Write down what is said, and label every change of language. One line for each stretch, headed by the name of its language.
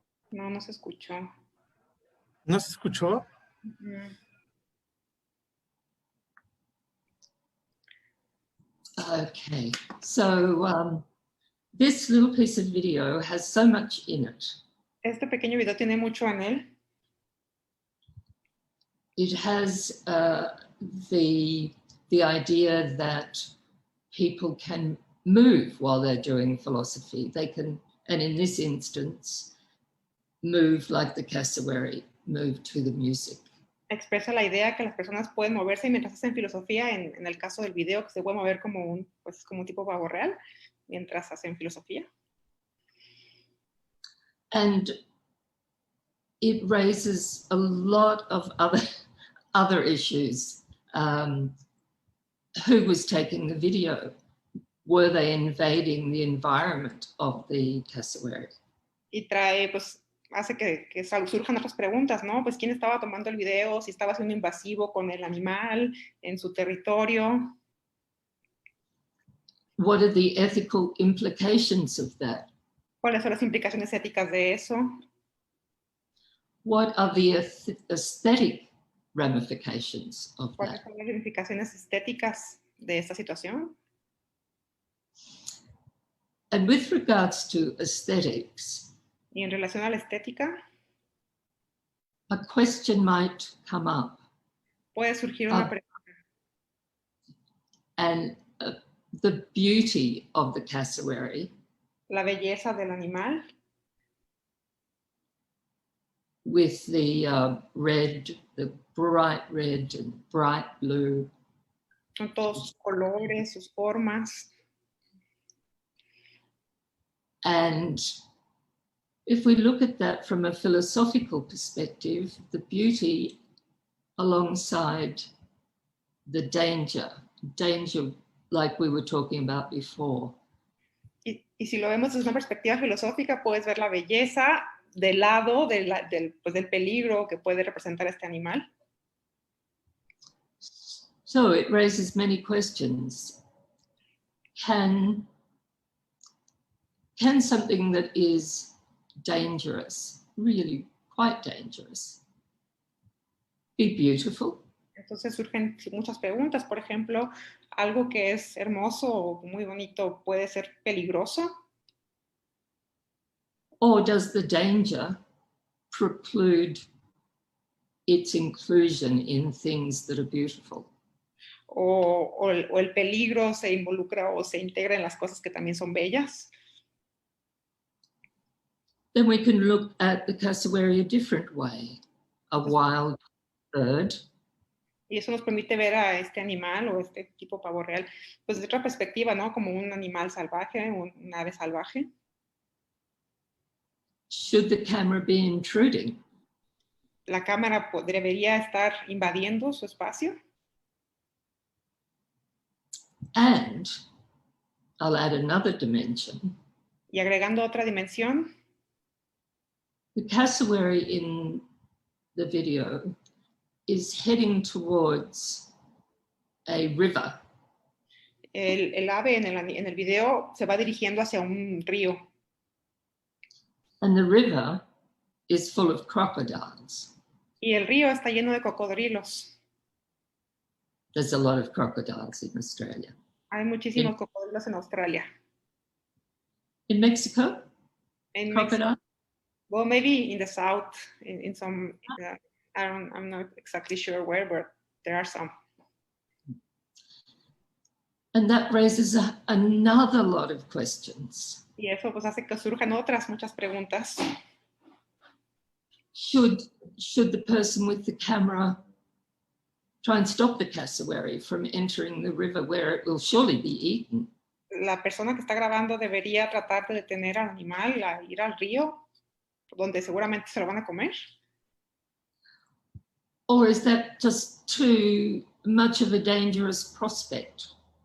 Spanish: No, no se escuchó. ¿No se escuchó?
English: Okay, so this little piece of video has so much in it.
Spanish: Este pequeño video tiene mucho en él.
English: It has the idea that people can move while they're doing philosophy. They can, and in this instance, move like the cassowary, move to the music.
Spanish: Expresa la idea que las personas pueden moverse mientras hacen filosofía, en el caso del video, que se puede mover como un tipo pavo real mientras hacen filosofía.
English: And it raises a lot of other issues. Who was taking the video? Were they invading the environment of the cassowary?
Spanish: Y trae, pues, hace que surjan otras preguntas, ¿no? Pues, ¿quién estaba tomando el video? Si estaba siendo invasivo con el animal en su territorio.
English: What are the ethical implications of that?
Spanish: ¿Cuáles son las implicaciones éticas de eso?
English: What are the aesthetic ramifications of
Spanish: ¿Cuáles
English: that?
Spanish: son las implicaciones estéticas de esta situación?
English: And with regards to aesthetics,
Spanish: Y en relación a la estética,
English: a question might come up.
Spanish: puede surgir una pregunta.
English: And the beauty of the cassowary,
Spanish: La belleza del animal,
English: with the red, the bright red and bright blue.
Spanish: con todos sus colores, sus formas.
English: And if we look at that from a philosophical perspective, the beauty alongside the danger like we were talking about before.
Spanish: Y si lo vemos desde una perspectiva filosófica, puedes ver la belleza del lado del peligro que puede representar este animal.
English: So it raises many questions. Can something that is dangerous, really quite dangerous, be beautiful?
Spanish: Entonces surgen muchas preguntas. Por ejemplo, algo que es hermoso o muy bonito puede ser peligroso.
English: Or does the danger preclude its inclusion in things that are beautiful?
Spanish: O el peligro se involucra o se integra en las cosas que también son bellas.
English: Then we can look at the cassowary a different way, a wild bird.
Spanish: Y eso nos permite ver a este animal o este tipo pavo real, pues de otra perspectiva, ¿no? Como un animal salvaje, un ave salvaje.
English: Should the camera be intruding?
Spanish: La cámara debería estar invadiendo su espacio.
English: And I'll add another dimension.
Spanish: Y agregando otra dimensión,
English: The cassowary in the video is heading towards a river.
Spanish: el ave en el video se va dirigiendo hacia un río.
English: And the river is full of crocodiles.
Spanish: Y el río está lleno de cocodrilos.
English: There's a lot of crocodiles in Australia.
Spanish: Hay muchísimos cocodrilos en Australia.
English: In Mexico?
Spanish: En
English: Crocodile?
Spanish: Mexico.
English: Well, maybe in the south, in some, I'm not exactly sure where, but there are some. And that raises another lot of questions.
Spanish: Y eso pues hace que surjan muchas preguntas.
English: Should the person with the camera try and stop the cassowary from entering the river where it will surely be eaten.
Spanish: La persona que está grabando debería tratar de detener al animal a ir al río, donde seguramente se lo van a comer.
English: Or is that just too much of a dangerous prospect?